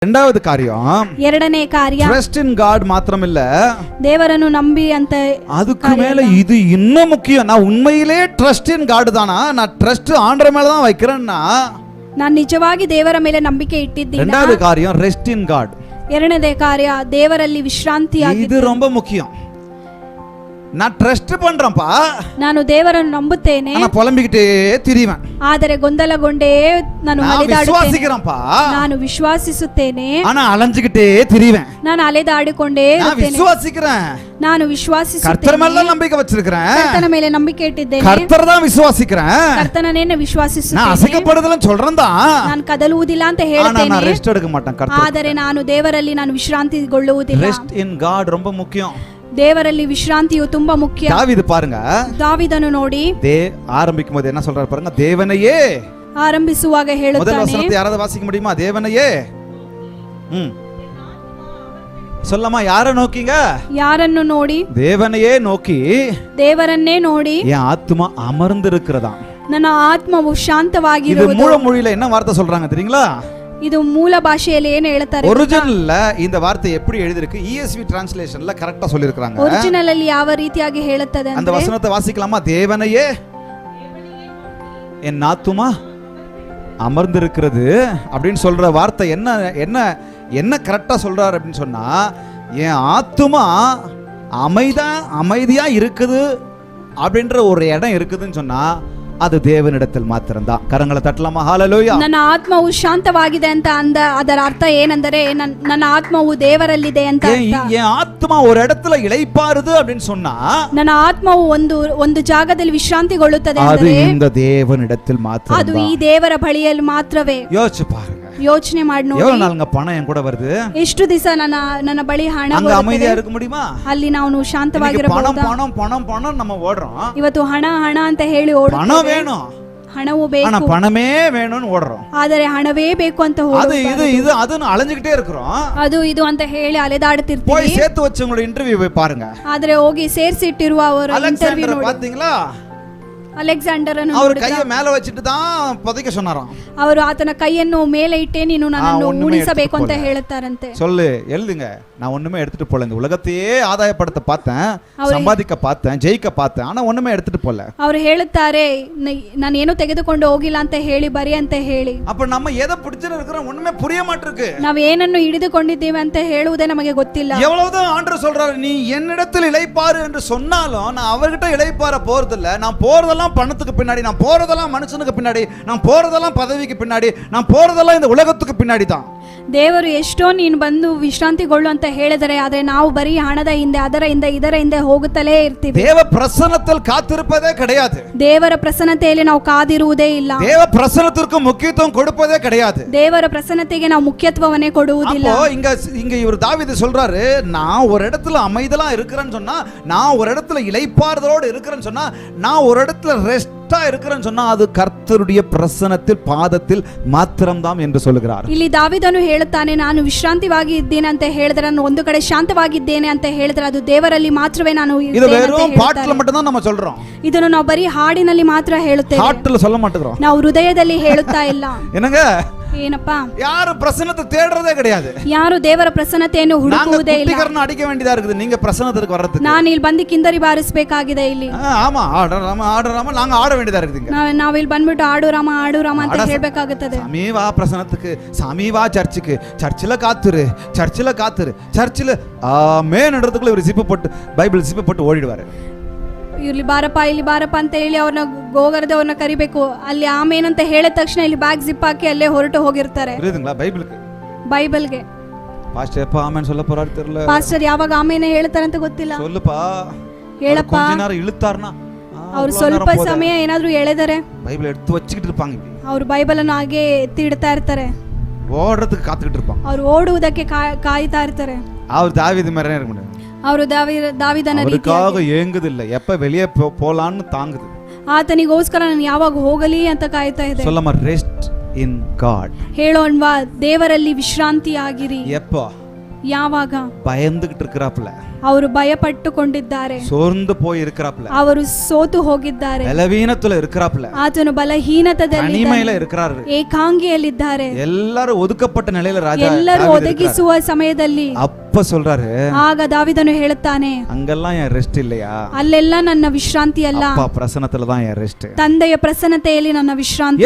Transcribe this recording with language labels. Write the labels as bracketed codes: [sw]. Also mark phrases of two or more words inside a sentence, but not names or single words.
[ta] ரெண்டாவது காரியம், [kn] ಎರಡನೇ ಕಾರ್ಯ [en] trust in God ಮಾತ್ರமில்ல, [kn] ದೇವರನ್ನು ನಂಬಿ ಅಂತ. [ta] அதுக்கு மேல இது இன்னும் முக்கியம். நான் உண்மையிலே [en] trust in God [ta] தானா, நான் ட்ரஸ்ட் ஆண்டவர் மேல தான் வைக்கிறேன்னா, [kn] ನಾನು ನಿಜವಾಗಿ ದೇವರ ಮೇಲೆ ನಂಬಿಕೆ ಇಟ್ಟಿದ್ದೀನಿ. [ta] ரெண்டாவது காரியம் [en] rest in God. [kn] ಎರಡನೇ ಕಾರ್ಯ ದೇವರಲ್ಲಿ ವಿಶ್ರಾಂತಿಯಾಗಿ. [ta] இது ரொம்ப முக்கியம். நான் ட்ரஸ்ட் பண்றேன்ப்பா, [kn] ನಾನು ದೇವರನ್ನು ನಂಬುತ್ತೇನೆ, [ta] நான் புலம்பிக்கிட்டே திரிவேன். [kn] ಆದರೆ ಗೊಂದಲಗೊಂಡೇ ನಾನು [ta] விசுவாசிக்கிறேன்ப்பா, [kn] ನಾನು ವಿಶ್ವಾಸಿಸುತ್ತೇನೆ, [ta] ஆனா அலைஞ்சிக்கிட்டே திரிவேன். [kn] ನಾನು ಅಲೆದಾಡಿಕೊಂಡೇ [ta] நான் விசுவாசிக்கிறேன், [kn] ನಾನು ವಿಶ್ವಾಸಿಸುತ್ತೇನೆ, [ta] கர்த்தர் மேல நம்பிக்கை வச்சிருக்கிறேன், [kn] ಕರ್ತನ ಮೇಲೆ ನಂಬಿಕೆ ಇಟ್ಟಿದ್ದೇನೆ, [ta] கர்த்தர் தான் விசுவாசிக்கிறேன், [kn] ಕರ್ತನನ್ನೇ [ta] நான் [kn] ವಿಶ್ವಾಸಿಸುತ್ತೇನೆ, [ta] அசைக்கப்படுதலன்னு சொல்றேன் தான், [kn] ನಾನು ಕದಲುವುದಿಲ್ಲ ಅಂತ [ta] ஆனா [kn] ಹೇಳ್ತೇನೆ, [ta] நான் ரெஸ்ட் எடுக்க மாட்டேன். கர்த்தர் [kn] ಆದರೆ ನಾನು ದೇವರಲ್ಲಿ ನಾನು ವಿಶ್ರಾಂತಿಗೊಳ್ಳುವುದಿಲ್ಲ. [en] rest in God [ta] ரொம்ப முக்கியம். [kn] ದೇವರಲ್ಲಿ ವಿಶ್ರಾಂತಿಯು ತುಂಬಾ ಮುಖ್ಯ. [ta] தாவீது பாருங்க, [kn] ದಾವೀದನು ನೋಡಿ [ta] ஆரம்பிக்கும் போது என்ன சொல்றாரு பாருங்க, தேவனையே. [kn] ಆರಂಭಿಸುವಾಗ [ta] முதல் [kn] ಹೇಳುತ್ತಾನೆ, [ta] வசனத்தை யாராவது வாசிக்க முடியுமா? தேவனையே. சொல்லமா, யார நோக்கிங்க? [kn] ಯಾರನ್ನು ನೋಡಿ? [ta] தேவனையே நோக்கி, [kn] ದೇವರನ್ನೇ ನೋಡಿ [ta] என் ஆத்மா அமர்ந்திருக்கிறதா. [kn] ನನ್ನ ಆತ್ಮವು [ta] இது [kn] ಶಾಂತವಾಗಿರುವುದು. [ta] மூல மொழியில என்ன வார்த்தை சொல்றாங்க தெரியுங்களா? [kn] ಇದು ಮೂಲ ಭಾಷೆಯಲ್ಲಿ ಏನು ಹೇಳ್ತಾರೆ? [ta] ஒரிஜினல்ல இந்த வார்த்தை எப்படி எழுதிருக்கு? ESV டிரான்ஸ்லேஷன்ல கரெக்ட்டா சொல்லிருக்காங்க. [kn] ಒರಿಜಿನಲ್ ಅಲ್ಲಿ ಯಾವ ರೀತಿಯಾಗಿ ಹೇಳುತ್ತದೆ [ta] அந்த [kn] ಅಂದ್ರೆ, [ta] வசனத்தை வாசிக்கலாமா? தேவனையே என் ஆத்துமா அமர்ந்திருக்கிறது அப்படின்னு சொல்ற வார்த்தை என்ன என்ன என்ன கரெக்டா சொல்றாரு அப்படின்னு சொன்னா, என் ஆத்துமா அமைதியா இருக்குது அப்படின்ற ஒரு இடம் இருக்குதுன்னு சொன்னா அது தேவனிடத்தில் மாத்திரம்தான். கரங்களை தட்டலாமா? ஹalleluya. [kn] ನನ್ನ ಆತ್ಮವು ಶಾಂತವಾಗಿದೆ ಅಂತ ಅದರ ಅರ್ಥ ಏನೆಂದರೆ ನನ್ನ ಆತ್ಮವು ದೇವರಲ್ಲಿದೆ ಅಂತ ಅರ್ಥ. [ta] என் ஆத்மா ஒரு இடத்துல இளைப்பாறுது அப்படின்னு சொன்னா, [kn] ನನ್ನ ಆತ್ಮವು ಒಂದು ಜಾಗದಲ್ಲಿ ವಿಶ್ರಾಂತಿಗೊಳ್ಳುತ್ತದೆ [ta] அது [kn] ಅಂದರೆ [ta] இந்த தேவனிடத்தில் மாத்திரம். [kn] ಅದು ಈ ದೇವರ ಬಳಿಯಲ್ಲಿ ಮಾತ್ರವೇ. [ta] யோசிச்சு பாருங்க, [kn] ಯೋಚನೆ ಮಾಡಿ ನೋಡಿ, [ta] எவ்வளவு நாளுங்க பணம் என் கூட வருது, [kn] ಎಷ್ಟು ದಿವಸ ನನ್ನ ಬಳಿ ಹಣ [ta] அங்க அமைதியா இருக்க முடியுமா? [kn] ಅಲ್ಲಿ ನಾವು [ta] பணம் [kn] ಶಾಂತವಾಗಿರಬಹುದು. [ta] பணம் பணம் பணம் நம்ம ஓடுறோம். [kn] ಇವತ್ತು ಹಣ ಅಂತ ಹೇಳಿ [ta] பணம் [kn] ಓಡುತ್ತೇವೆ. [ta] வேணும், [kn] ಹಣವು [ta] ஆனா [kn] ಬೇಕು, [ta] பணமே வேணும்னு ஓடுறோம். [kn] ಆದರೆ ಹಣವೇ ಬೇಕು ಅಂತ [ta] அது இது அதுன்னு அலைஞ்சுக்கிட்டே இருக்கிறோம். [kn] ಅದು ಇದು ಅಂತ ಹೇಳಿ ಅಲೆದಾಡುತ್ತಿರ್ತೀವಿ. [ta] போய் சேர்த்து வச்சவங்களோட இன்டர்வியூ போய் பாருங்க. [kn] ಆದ್ರೆ ಹೋಗಿ ಸೇರಿಸಿಟ್ಟಿರುವ ಅವರ ಇಂಟರ್ವ್ಯೂ [ta] அலெக்சாண்டர் [kn] ನೋಡಿ. [ta] பாத்தீங்களா? [kn] ಅಲೆಕ್ಸಾಂಡರ್ ಅನ್ನು [ta] அவர் [kn] ನೋಡಿದ್ರ? [ta] கையை மேல வச்சிட்டு தான் புதைக்க சொன்னாராம். [kn] ಅವರು ಆತನ ಕೈಯನ್ನು ಮೇಲೆ ಇಟ್ಟೆ ನೀನು ನನ್ನನ್ನು ಉಳಿಸಬೇಕು ಅಂತ ಹೇಳುತ್ತಾರಂತೆ. [ta] சொல்லு, எழுதுங்க. நான் ஒண்ணுமே எடுத்துட்டு போல, இந்த உலகத்தையே ஆதாயப்படுத்த பார்த்தேன், சம்பாதிக்க பார்த்தேன், ஜெயிக்க பார்த்தேன், ஆனா ஒண்ணுமே எடுத்துட்டு போல. [kn] ಅವರು ಹೇಳುತ್ತಾರೆ, ನಾನು ಏನು ತೆಗೆದುಕೊಂಡು ಹೋಗಿಲ್ಲ ಅಂತ ಹೇಳಿ ಬರಿ ಅಂತ ಹೇಳಿ. [ta] அப்ப நம்ம எதை பிடிச்சிட்டு இருக்கிறோம் ஒண்ணுமே புரிய மாட்டிருக்கு. [kn] ನಾವು ಏನನ್ನು ಹಿಡಿದುಕೊಂಡಿದ್ದೇವೆ ಅಂತ ಹೇಳುವುದೇ ನಮಗೆ ಗೊತ್ತಿಲ್ಲ. [ta] எவ்வளவுதான் ஆண்டவர் சொல்றாரு, நீ என்னிடத்தில் இளைப்பாறு என்று சொன்னாலும் நான் அவர்கிட்ட இளைப்பாற போறதில்ல. நான் போறதெல்லாம் பணத்துக்கு பின்னாடி, நான் போறதெல்லாம் மனுஷனுக்கு பின்னாடி, நான் போறதெல்லாம் பதவிக்கு பின்னாடி, நான் போறதெல்லாம் இந்த உலகத்துக்கு பின்னாடி தான். [kn] ದೇವರು ಎಷ್ಟೋ ನೀನು ಬಂದು ವಿಶ್ರಾಂತಿಗೊಳ್ಳು ಅಂತ ಹೇಳಿದರೆ, ಆದ್ರೆ ನಾವು ಬರೀ ಹಣದ ಹಿಂದೆ, ಅದರ ಹಿಂದೆ, ಇದರ ಹಿಂದೆ ಹೋಗುತ್ತಲೇ ಇರ್ತೀವಿ. [ta] தேவ பிரசன்னத்தில் காத்திருப்பதே கிடையாது. [kn] ದೇವರ ಪ್ರಸನ್ನತೆಯಲ್ಲಿ ನಾವು ಕಾದಿರುವುದೇ ಇಲ್ಲ. [ta] தேவ பிரசன்னத்திற்கு முக்கியத்துவம் கொடுப்பதே கிடையாது. [kn] ದೇವರ ಪ್ರಸನ್ನತೆಗೆ ನಾವು ಮುಖ್ಯತ್ವವನ್ನೇ ಕೊಡುವುದಿಲ್ಲ. [ta] அப்போ இங்க இவர் தாவீது சொல்றாரு, நான் ஒரு இடத்துல அமைதலா இருக்கிறேன்னு சொன்னா, நான் ஒரு இடத்துல இளைப்பாறுதலோடு இருக்கிறேன்னு சொன்னா, நான் ஒரு இடத்துல ரெஸ்டா இருக்கிறேன்னு சொன்னா, அது கர்த்தருடைய பிரசன்னத்தில் பாதத்தில் மாத்திரம்தான் என்று சொல்லுகிறார். [kn] ಇಲ್ಲಿ ದಾವೀದನು ಹೇಳುತ್ತಾನೆ, ನಾನು ವಿಶ್ರಾಂತಿವಾಗಿ ಇದ್ದೇನೆ ಅಂತ ಹೇಳಿದ್ರೆ, ನಾನು ಒಂದು ಕಡೆ ಶಾಂತವಾಗಿದ್ದೇನೆ ಅಂತ ಹೇಳಿದ್ರೆ, ಅದು ದೇವರಲ್ಲಿ ಮಾತ್ರವೇ ನಾನು [ta] இது வெறும் பாட்டுல மட்டும் தான் நம்ம சொல்றோம். [kn] ಇದನ್ನು ನಾವು ಬರೀ ಹಾಡಿನಲ್ಲಿ ಮಾತ್ರ ಹೇಳುತ್ತೇವೆ, [ta] ஹார்ட்ல சொல்ல மாட்டேங்கிறோம். [kn] ನಾವು ಹೃದಯದಲ್ಲಿ ಹೇಳುತ್ತಾ ಇಲ್ಲ. [ta] என்னங்க, [kn] ಏನಪ್ಪಾ, [ta] யாரும் பிரசன்னத்தை தேடுறதே கிடையாது. [kn] ಯಾರು ದೇವರ ಪ್ರಸನ್ನತೆಯನ್ನು ಹುಡುಕುವುದೇ ಇಲ್ಲ. [ta] குட்டிகரன் அடிக்க வேண்டியதா இருக்குது நீங்க பிரசன்னத்துக்கு வர்றதுக்கு. [kn] ನಾನು ಇಲ್ಲಿ ಬಂದು ಕಿಂದರಿ ಬಾರಿಸಬೇಕಾಗಿದೆ ಇಲ್ಲಿ. [ta] ஆமா, ஆடுறாம நாங்க ஆட வேண்டியதா இருக்குதுங்க. [kn] ನಾವು ಇಲ್ಲಿ ಬಂದ್ಬಿಟ್ಟು ಆಡು ರಾಮ ಅಂತ ಹೇಳಬೇಕಾಗುತ್ತದೆ. [ta] சாமி வா பிரசன்னத்துக்கு, சாமி வா சர்ச்சுக்கு, சர்ச்சில் காத்துரு, சர்ச்சில் ஆமென்றதுக்குள்ள ஒரு ஜிப் போட்டு பைபிள் ஜிப் போட்டு ஓடிடுவாரு. [kn] ಇಲ್ಲಿ ಬಾರಪ್ಪ ಅಂತ ಹೇಳಿ ಅವ್ರನ್ನ ಗೋಗರದೆ ಅವ್ರನ್ನ ಕರಿಬೇಕು. ಅಲ್ಲಿ ಆಮೇನ್ ಅಂತ ಹೇಳಿದ ತಕ್ಷಣ ಇಲ್ಲಿ ಬ್ಯಾಗ್ ಜಿಪ್ ಹಾಕಿ ಅಲ್ಲೇ ಹೊರಟು ಹೋಗಿರ್ತಾರೆ. ಬೈಬಲ್ಗೆ [ta] பாஸ்டர் ஆமென் சொல்ல போறாரு தெரியல. [kn] ಪಾಸ್ಟರ್ ಯಾವಾಗ ಆಮೇನ್ ಹೇಳ್ತಾರೆ ಅಂತ ಗೊತ್ತಿಲ್ಲ. [ta] சொல்லுப்பா, [kn] ಹೇಳಪ್ಪ. [ta] கொஞ்ச நேரம் இழுத்தார்னா [kn] ಅವರು ಸ್ವಲ್ಪ ಸಮಯ ಏನಾದ್ರೂ ಎಳೆದರೆ [ta] பைபிள் எடுத்து வச்சிட்டு இருப்பாங்க. [kn] ಅವರು ಬೈಬಲ್ ಅನ್ನು ಹಾಗೆ ಎತ್ತಿ ಇಡ್ತಾ ಇರ್ತಾರೆ. [ta] ஓடுறதுக்கு காத்துக்கிட்டு இருப்பாங்க. [kn] ಅವರು ಓಡುವುದಕ್ಕೆ ಕಾಯ್ತಾ ಇರ್ತಾರೆ. [ta] அவர் தாவீது மாதிரியே இருக்க முடியாது. [kn] ಅವರು ದಾವೀದನ [ta] ರೀತಿಯಾಗಿ ஏங்குதில்லை, எப்ப வெளியே போலான்னு தாங்குது. [kn] ಆತನಿಗೋಸ್ಕರ ನಾನು ಯಾವಾಗ ಹೋಗಲಿ ಅಂತ ಕಾಯ್ತಾ ಇದೆ. [ta] சொல்லமா, [en] rest in God. [kn] ಹೇಳೋಣ್ವಾ, ದೇವರಲ್ಲಿ ವಿಶ್ರಾಂತಿಯಾಗಿರಿ. [ta] எப்போ? [kn] ಯಾವಾಗ [ta] பயந்துகிட்டு இருக்கிறாப்ல, [kn] ಅವರು ಭಯಪಟ್ಟುಕೊಂಡಿದ್ದಾರೆ, [ta] சோர்ந்து போய் இருக்கிறாப்ல, [kn] ಅವರು ಸೋತು ಹೋಗಿದ್ದಾರೆ, [ta] பலவீனத்துல இருக்கிறாப்ல, [kn] ಆತನು ಬಲಹೀನತದಲ್ಲಿ [ta] தனிமையில இருக்கிறாரு, [kn] ಏಕಾಂಗಿಯಲ್ಲಿದ್ದಾರೆ, [ta] எல்லாரும் ஒதுக்கப்பட்ட நிலையில ராஜா [kn] ಎಲ್ಲರೂ [ta] தாவீது [kn] ಒದಗಿಸುವ ಸಮಯದಲ್ಲಿ [ta] இருக்கிறாரு. அப்ப சொல்றாரு, [kn] ಆಗ ದಾವಿದನು ಹೇಳುತ್ತಾನೆ, [ta] அங்கெல்லாம் என் ரெஸ்ட் இல்லையா, [kn] ಅಲ್ಲೆಲ್ಲ ನನ್ನ ವಿಶ್ರಾಂತಿ ಅಲ್ಲ, [ta] அப்பா பிரசன்னத்துல தான் என் ரெஸ்ட். [kn] ತಂದೆಯ ಪ್ರಸನ್ನತೆಯಲ್ಲಿ ನನ್ನ ವಿಶ್ರಾಂತಿ.